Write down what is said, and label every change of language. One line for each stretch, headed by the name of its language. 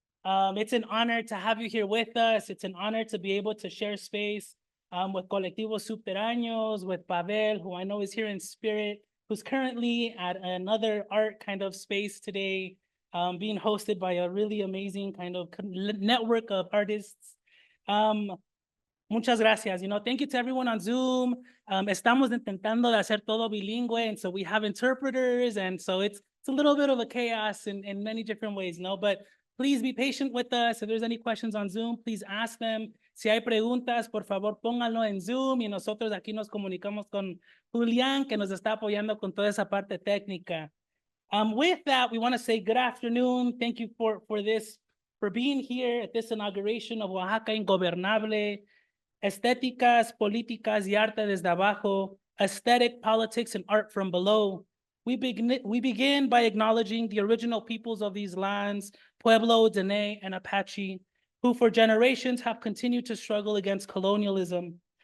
English: It's an honor to have you here with us. It's an honor to be able to share space with Colectivo Subterráneos, with Pavel, who I know is here in spirit, who's currently at another art kind of space today, being hosted by a really amazing kind of network of artists.
Spanish: Muchas gracias.
English: Thank you to everyone on Zoom.
Spanish: Estamos intentando de hacer todo bilingüe,
English: and so we have interpreters, and so it's a little bit of a chaos in many different ways, but please be patient with us. If there's any questions on Zoom, please ask them.
Spanish: Si hay preguntas, por favor, pónganlo en Zoom, y nosotros aquí nos comunicamos con Julián, que nos está apoyando con toda esa parte técnica.
English: With that, we want to say good afternoon. Thank you for being here at this inauguration of Oaxaca Ingobernable.
Spanish: Estéticas, políticas y arte desde abajo,
English: aesthetic, politics, and art from below. We begin by acknowledging the original peoples of these lands, Pueblo, Dene, and Apache, who for generations have continued to struggle against colonialism.